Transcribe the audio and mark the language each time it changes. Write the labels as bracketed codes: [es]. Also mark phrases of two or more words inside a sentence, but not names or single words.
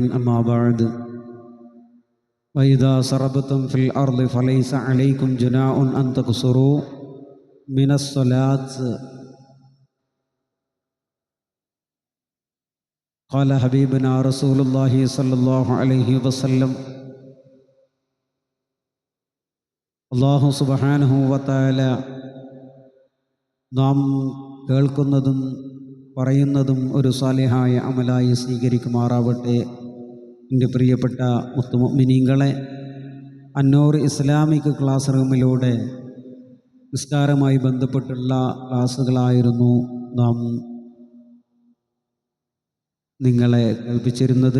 [ar] أما بعد، وإذا سربتم في الأرض فليس عليكم جناح أن تقصروا من الصلاة. قال حبيبنا رسول الله صلى الله عليه وسلم: الله سبحانه وتعالى [ml] നാം കേൾക്കുന്നതും പറയുന്നതും ഒരു സാലിഹായ അമലായി സ്വീകരിക്കുമാറാവട്ടെ. എൻ്റെ പ്രിയപ്പെട്ട മുത്തുമുഅ്മിനീങ്ങളെ, അന്നൂർ ഇസ്ലാമിക് ക്ലാസ് റൂമിലൂടെ നിസ്കാരമായി ബന്ധപ്പെട്ടുള്ള ക്ലാസ്സുകളായിരുന്നു നാം നിങ്ങളെ കേൾപ്പിച്ചിരുന്നത്.